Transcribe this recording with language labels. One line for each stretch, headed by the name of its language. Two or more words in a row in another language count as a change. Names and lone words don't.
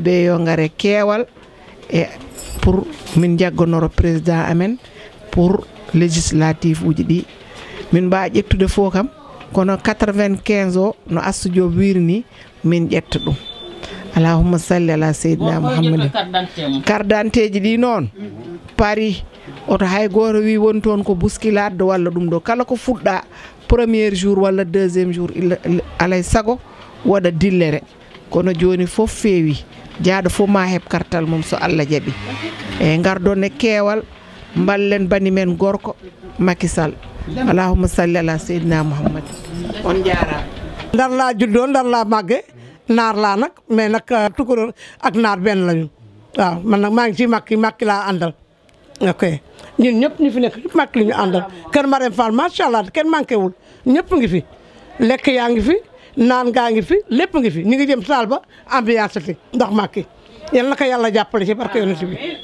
Fula: ɓe yo ngare keewal e pour min jaggonoro président amen pour législative uji ɗi min mbawa ƴettude fof kam kono 95 o no Astou Diop wirni min ƴetta ɗum
Arabic: اللهم صل على سيدنا محمد
French: carte d'identité
Fula: ji ɗi noon paari oto hay goto wi woni toon ko bousculade walla ɗum ɗo kala ko fuɗɗa
French: premier jour
Fula: walla
French: deuxième jour
Fula: alay sago waɗa dillere kono joni fof feewi jaaɗo fof ma heɓ kartal mum so Allah jaaɓi e gardon e keewal ballen bani men gorko Macky Sall
Arabic: اللهم صل على سيدنا محمد
Fula: on jaarama
Wolof: ndar laa juddoo ndar laa màgge naar laa nag mais nag tukulóor ak naar benn lañu waaw man nag maa ngi ci Macky laa àndal ok ñun ñëpp ñu fi nekk ñëpp Macky li ñu àndal kër Marème Fall
Arabic: ما شاء الله
Wolof: kenn manqué wul ñëpp ngi fi lekk yaa ngi fi naan gaa ngi fi lépp ngi fi ñu ngi jëm saal ba ambiance fi ndax Macky yal na ko yàlla jàppale ci barke yonent bi.